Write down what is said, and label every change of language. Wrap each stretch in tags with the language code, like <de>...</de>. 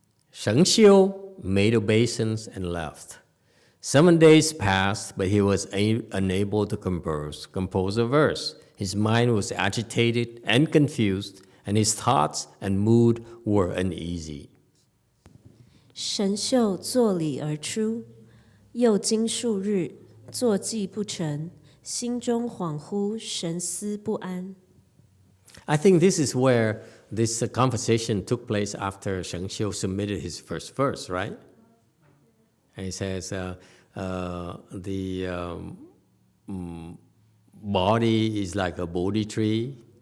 <en>Sheng Xiu made obeisance and left. 7 days passed, but he was unable to compose a verse. His mind was agitated and confused, and his thoughts and mood were uneasy.</en> <zh>神秀作礼而出，又经数日，坐骑不成，心中恍惚，神思不安。</zh> <en>I think this is where this conversation took place after Sheng Xiu submitted his first verse, right? And he says, the body is like a Bodhi tree.</en>